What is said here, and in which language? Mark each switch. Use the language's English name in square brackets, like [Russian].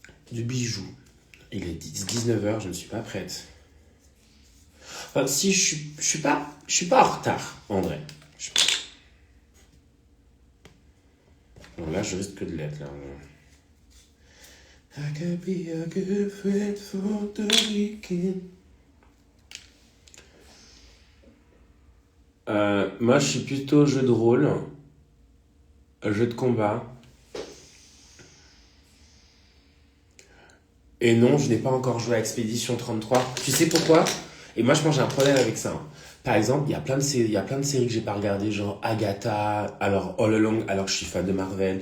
[French] Du bijou. Il est 19h, je ne suis pas prête. Enfin, si, je suis pas en retard, en vrai. Bon, là, je risque que de l'être, là. [English] I could be a good friend for the weekend. [French] Moi, je suis plutôt jeu de rôle, jeu de combat. Et non, je n'ai pas encore joué à Expédition 33. Tu sais pourquoi? Et moi, je pense que j'ai un problème avec ça. Par exemple, il y a plein de séries que j'ai pas regardées, genre Agatha, alors All Along, alors que je suis fan de Marvel.